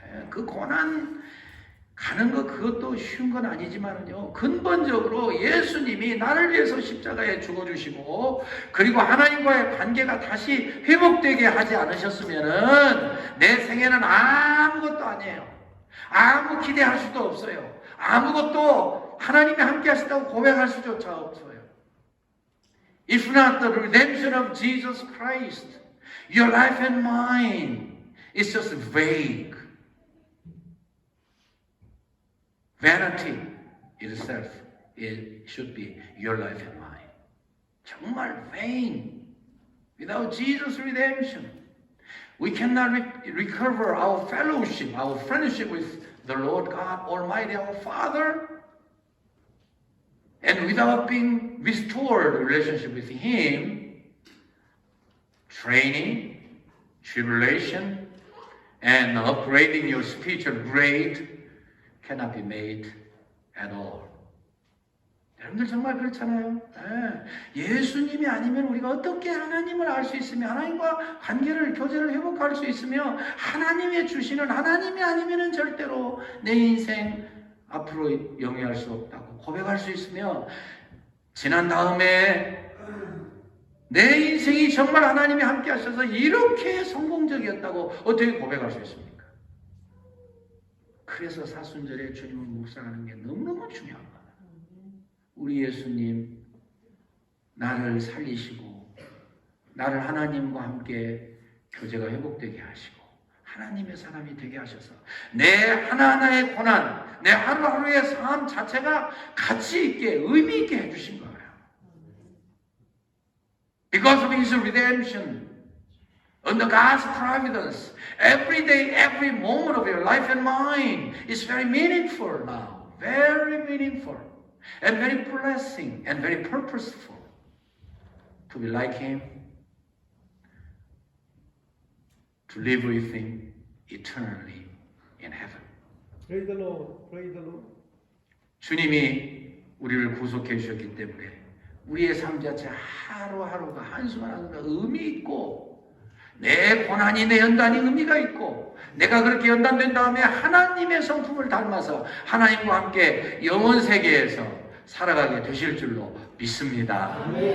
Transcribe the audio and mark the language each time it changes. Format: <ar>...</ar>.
<ko>그 고난 가는 거 그것도 쉬운 건 아니지만요, 근본적으로 예수님이 나를 위해서 십자가에 죽어주시고 그리고 하나님과의 관계가 다시 회복되게 하지 않으셨으면은 내 생애는 아무것도 아니에요. 아무 기대할 수도 없어요. 아무것도 하나님이 함께 하시다고 고백할 수조차 없어요.</ko> <en>If not the redemption of Jesus Christ, your life and mine is just vague. Vanity itself, it should be your life and mine.</en> <ko>정말</ko> <en>vain. Without Jesus' redemption, we cannot recover our fellowship, our friendship with the Lord God Almighty, our Father. And without being restored relationship with Him, training, tribulation, and upgrading your spiritual grade cannot be made at all.</en> <ko>여러분들 정말 그렇잖아요. 예수님이 아니면 우리가 어떻게 하나님을 알 수 있으며 하나님과 교제를 회복할 수 있으며 하나님의 주시는 하나님이 아니면 절대로 내 인생 앞으로 영위할 수 없다고 고백할 수 있으며 지난 다음에 내 인생이 정말 하나님이 함께 하셔서 이렇게 성공적이었다고 어떻게 고백할 수 있습니까? 그래서 사순절에 주님을 묵상하는 게 너무너무 중요한 거예요. 우리 예수님 나를 살리시고 나를 하나님과 함께 교제가 회복되게 하시고 하나님의 사람이 되게 하셔서 내 하나하나의 고난, 내 하루하루의 삶 자체가 가치 있게 의미 있게 해주신 거예요.</ko> <en>Because of His redemption, under God's providence, every day, every moment of your life and mine is very meaningful now. Very meaningful. And very blessing and very purposeful. To be like Him. To live with Him eternally in heaven. Praise the Lord. Praise the Lord.</en> <ko>주님이 우리를 구속해 주셨기 때문에 우리의 삶 자체 하루하루가 한순간한순간 의미 있고 내 고난이 내 연단이 의미가 있고 내가 그렇게 연단된 다음에 하나님의 성품을 닮아서 하나님과 함께 영원 세계에서 살아가게 되실 줄로 믿습니다.</ko>